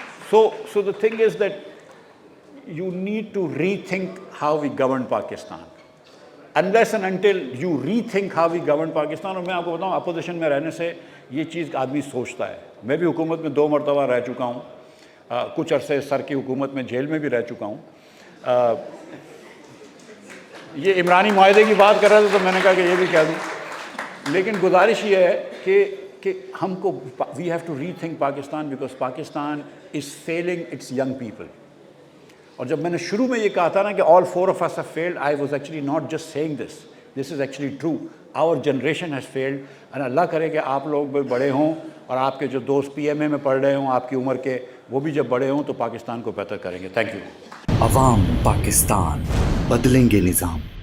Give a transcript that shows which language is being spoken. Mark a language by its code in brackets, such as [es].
[en] So the thing is that you need to rethink how we govern Pakistan. Unless and until you rethink how we govern Pakistan. [ur] اور میں آپ کو بتاؤں opposition میں رہنے سے یہ چیز آدمی سوچتا ہے. میں بھی حکومت میں 2 مرتبہ رہ چکا ہوں، کچھ عرصے سر کی حکومت میں جیل میں بھی رہ چکا ہوں. یہ عمرانی معاہدے کی بات کر رہے تھے تو میں نے کہا کہ یہ بھی کہہ دوں. لیکن گزارش یہ ہے کہ ہم کو [en] We have to rethink Pakistan, because Pakistan is feeling its young people. [ur] اور جب میں نے شروع میں یہ کہا تھا نا کہ [en] all 4 of us have failed, I was actually not just saying this. This is actually true. Our generation has failed. [ur] اور اللہ کرے کہ آپ لوگ بھی بڑے ہوں اور آپ کے جو دوست PMA میں پڑھ رہے ہوں آپ کی عمر کے، وہ بھی جب بڑے ہوں تو پاکستان کو بہتر کریں گے. Thank you. عوام پاکستان، بدلیں گے نظام.